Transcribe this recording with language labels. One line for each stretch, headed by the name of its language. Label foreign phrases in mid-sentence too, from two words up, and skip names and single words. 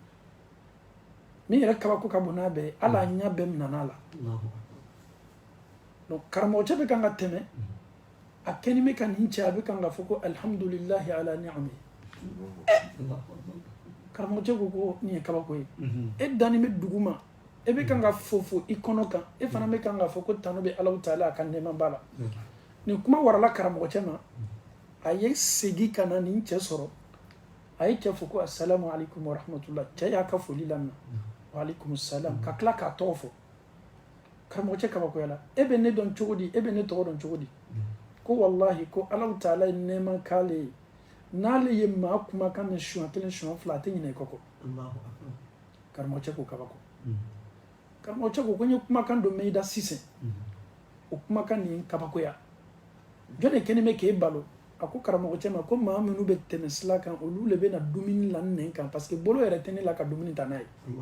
Bambara: min yɛrɛ kabako ka bon n'a bɛɛ ye ala ɲɛ bɛɛ minɛn'a la donc karamɔgɔcɛ bɛ kan ka tɛmɛ a kɛni bɛ ka nin cɛ a bɛ kan ka fɔ ko
Arabic: الحمدلله على نعمه
Bambara: karamɔgɔcɛ ko nin ye kabako ye e danni bɛ dugu ma e bɛ kan ka fɔ i kɔnɔ kan e fana bɛ kan ka fɔ ko tano bɛ Alahu Taala a ka nɛɛma b'a la nin kuma warala karamɔgɔcɛ ma a ye segin ka na nin cɛ sɔrɔ a ye cɛ fɔ ko
Arabic: السلام عليكم ورحمة الله
Bambara: cɛ y'a ka foli lamɛn
Arabic: وعليكم السلام
Bambara: ka tila k'a tɔgɔ fɔ karamɔgɔcɛ kabakoya la e bɛ ne dɔn cogo di e bɛ ne tɔgɔ dɔn cogo di ko wallahi ko Alahu Taala ye nɛɛma k'ale ye n'ale ye maa kumakan mɛn suɲɛ 1 suɲɛ 2 a tɛ ɲinɛ i kɔ karamɔgɔcɛ ko kabako karamɔgɔcɛ ko n ye kumakan dɔ mɛn i da sisan o kumakan nin kabakoya jɔn de kɛlen bɛ k'e balo a ko karamɔgɔcɛ ma ko maa minnu bɛ tɛmɛ sira kan olu de bɛ na dumuni la nɛn kan parce que bolo yɛrɛ tɛ ne la ka dumuni ta n'a ye